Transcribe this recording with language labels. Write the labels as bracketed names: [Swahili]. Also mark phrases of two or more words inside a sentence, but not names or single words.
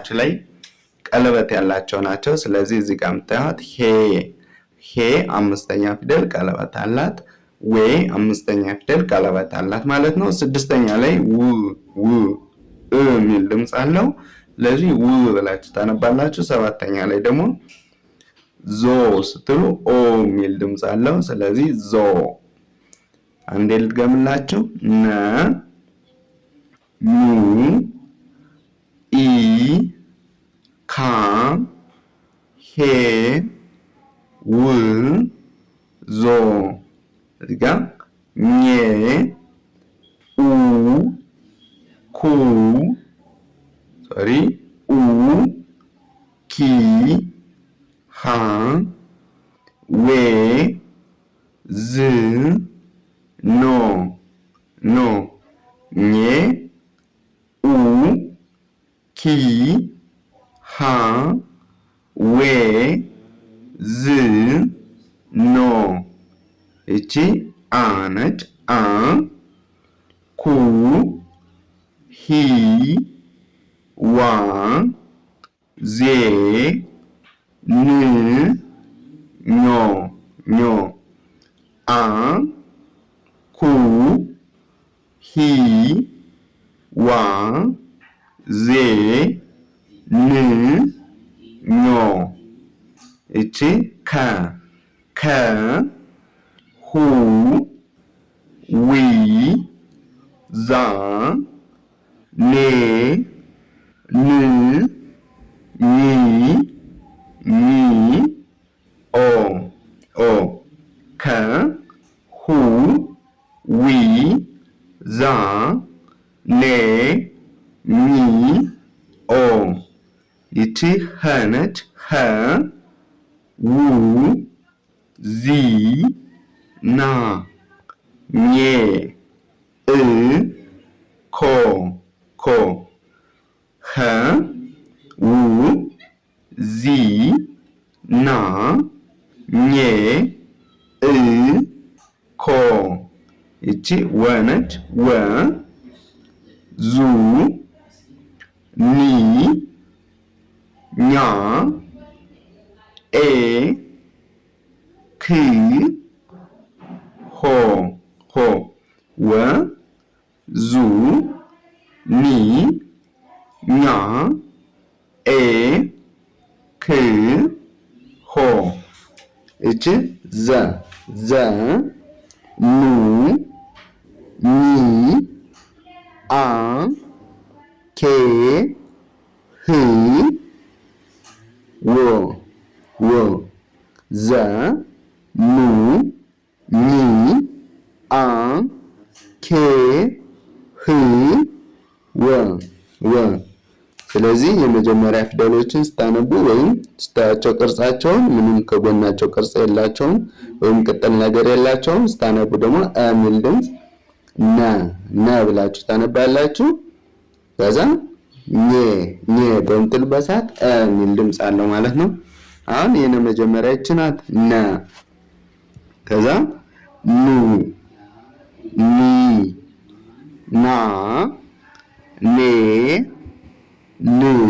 [Amharic] ላይ ቀለበት ያላቸው ናቸው። ስለዚህ እዚህ ጋር የምታዩት ሄ አምስተኛ ፊደል ቀለበት አላት። ዌ አምስተኛ ፊደል ቀለበት አላት ማለት ነው። ስድስተኛ ላይ ው ሚል ድምጽ አለው። ስለዚህ ው ብላችሁ ታነባላችሁ። ሰባተኛ ላይ ደግሞ ዞ ስትሉ ኦ ሚል ድምጽ አለው። ስለዚህ ዞ። አንዴ ልድገምላችሁ። ነ ኙ ኢ ካ ሄ ው ዞ። እዚህ ጋር ኘ ኡ ኩ ኪ ሃ ዌ ዝ ኖ ኘ ኡ ኪ ሃ ዌ ዝ ኖ። እቺ አ ነች። አ ኩ ሂ ዋ ዜ ን ኞ አ ኩ ሂ ዋ ዜ ን ኞ። እቺ ከ ሁ ዊ ዛ ኔ ን ኚ ኦ ከ ሁ ዊ ዛ ኔ ኚ ኦ። ይቺ ኸ ነች። ኸ ው ዚ ና ኜ እ ኮ ኸ ው ዚ ና ኜ እ ኮ። ይቺ ወ ነች። ወ ዙ ኒ ኛ ኤ ክ ሆ ወ ዙ ኒ ኛ ኤ ክ ሆ እቺ ዘ ኑ ኒ አ ኬ ህ ወ ዘ ኑ ኒ አ ኬ ህ ወ ስለዚህ የመጀመሪያ ፊደሎችን ስታነቡ ወይም ስታያቸው ቅርጻቸውን ምንም ከጎናቸው ቅርጽ የላቸውም ወይም ቅጥል ነገር የላቸውም። ስታነቡ ደግሞ የሚል ድምፅ ነ ብላችሁ ታነባላችሁ። ከዛ ኘ በምትሉበት ሰዓት የሚል ድምፅ አለው ማለት ነው። አሁን የነ መጀመሪያ ይህች ናት ነ። ከዛ ኑ ኒ ና ኔ ን